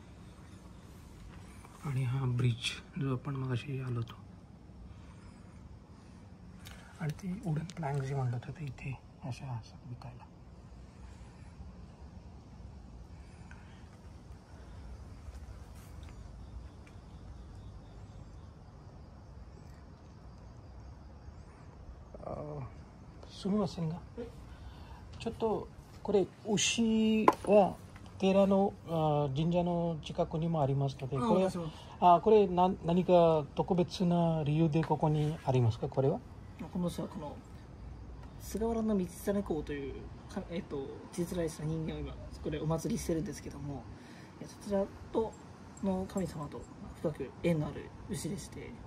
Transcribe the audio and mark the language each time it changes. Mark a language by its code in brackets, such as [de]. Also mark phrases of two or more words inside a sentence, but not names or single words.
[mr] आणि हा ब्रिज जो आपण मगाशी आलो होतो, आणि ती [en] wooden plank [mr] जे म्हणलं होतं ते इथे अशा असतात विकायला. [ja] सुमिमासेन がちょっとこれ牛は寺の神社の近くにもありますので、これ何か特別な理由でここにありますか？これはこの人はこの菅原道真公という実在した人間を今これお祭りしてるんですけども、そちらとの神様と深く縁のある牛でして、